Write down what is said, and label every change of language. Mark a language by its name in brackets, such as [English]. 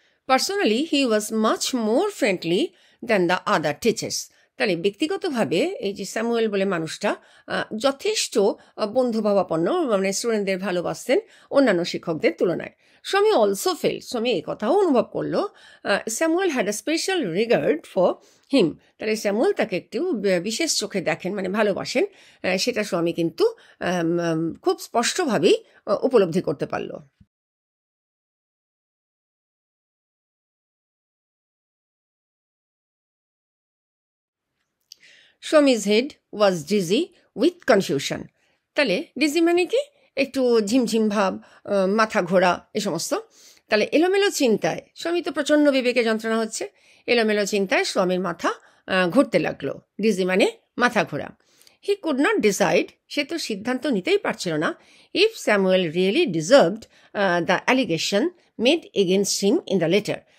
[English] Personally, he was much more friendly than the other teachers. [Bangla] তাহলে ব্যক্তিগতভাবে এই যে স্যামুয়েল বলে মানুষটা যথেষ্ট বন্ধুভাবাপন্ন, মানে স্টুডেন্টদের ভালোবাসতেন অন্যান্য শিক্ষকদের তুলনায়। স্বামী [English] also felt, [Bangla] স্বামী এই কথাও অনুভব করলো Samuel [English] had a special regard for him, [Bangla] তাহলে স্যামুয়েল তাকে একটু বিশেষ চোখে দেখেন, মানে ভালোবাসেন, সেটা স্বামী কিন্তু খুব স্পষ্টভাবেই উপলব্ধি করতে পারলো। [English] Swami's head was dizzy with confusion. [Bangla] তাহলে ডিজি মানে কি? একটু ঝিমঝিম ভাব, মাথা ঘোরা, এ সমস্ত। তাহলে এলোমেলো চিন্তায়, স্বামী তো প্রচণ্ড বিবেকে যন্ত্রণা হচ্ছে, এলোমেলো চিন্তায় স্বামীর মাথা ঘুরতে লাগলো। ডিজি মানে মাথা ঘোরা। [English] he could not decide, [Bangla] সে তো সিদ্ধান্ত নিতেই পারছিল না, [English] If Samuel really deserved the allegation made against him in the letter.